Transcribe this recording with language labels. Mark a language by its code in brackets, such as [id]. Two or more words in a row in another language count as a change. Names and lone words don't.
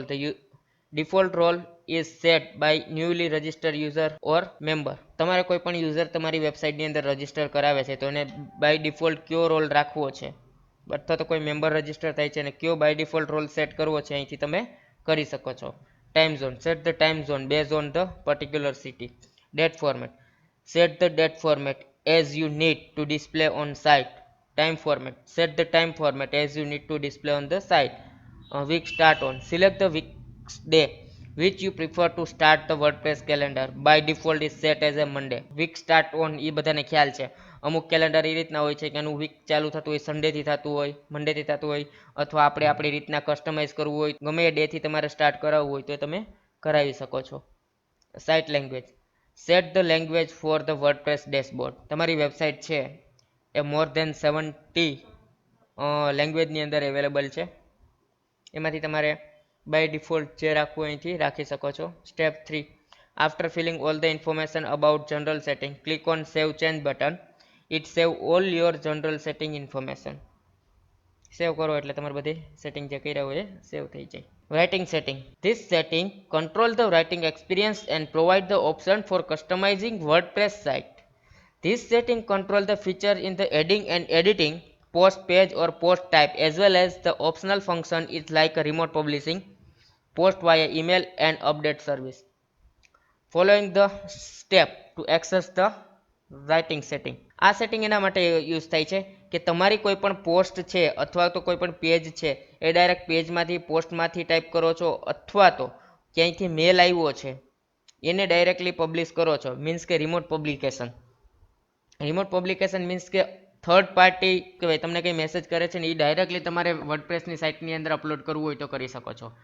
[en] the default role is set by newly registered user or member. [gu] તમારે કોઈ પણ યુઝર તમારી વેબસાઇટની અંદર રજિસ્ટર કરાવે છે તો એને [en] by default [gu] કયો રોલ રાખવો છે અથવા તો કોઈ મેમ્બર રજિસ્ટર થાય છે અને કયો [en] by default [gu] રોલ સેટ કરવો છે અહીંથી તમે કરી શકો છો. [en] time zone, set the time zone base on the particular city. Date format, set the date format as you need to display on site. Time format, set the time format as you need to display on the site. Week start on, select the week's day which you prefer to start the WordPress calendar. By default is set as a Monday. Week start on [gu] એ બધાને ખ્યાલ છે. અમુક કેલેન્ડર એ રીતના હોય છે કે એનું વીક ચાલુ થતું હોય સન્ડેથી થતું હોય, મંડેથી થતું હોય, અથવા આપણે આપણી રીતના કસ્ટમાઇઝ કરવું હોય ગમે એ ડેથી તમારે સ્ટાર્ટ કરાવવું હોય તો એ તમે કરાવી શકો છો. [en] site language, set the language for the WordPress dashboard. [gu] તમારી વેબસાઇટ છે એ [en] more than [gu] 70 લેંગ્વેજની અંદર અવેલેબલ છે. એમાંથી તમારે [en] by default [gu] જે રાખવું અહીંથી રાખી શકો છો. [en] step 3, after filling all the information about general setting click on save change button. it save all your general setting information. [gu] સેવ કરો એટલે તમારે બધી સેટિંગ જે કર્યા હોય એ સેવ થઈ જાય. [en] Writing setting. This setting control the writing experience and provide the option for customizing WordPress site. This setting control the feature in the adding and editing post page or post type as well as the optional function is like a remote publishing, post via email and update service. Following the step to access the writing setting. [gu] આ સેટિંગ એના માટે યુઝ થાય છે કે તમારી કોઈ પણ પોસ્ટ છે અથવા તો કોઈ પણ પેજ છે એ ડાયરેક્ટ પેજમાંથી પોસ્ટમાંથી ટાઈપ કરો છો અથવા તો ક્યાંયથી મેલ આવ્યો છે એને ડાયરેક્ટલી પબ્લિશ કરો છો મીન્સ કે [en] remote publication. remote publication [gu] મીન્સ કે [en] third party [gu] કહેવાય તમને કંઈ મેસેજ કરે છે ને એ ડાયરેક્ટલી તમારે વર્ડપ્રેસની સાઇટની અંદર અપલોડ કરવું હોય તો કરી શકો છો.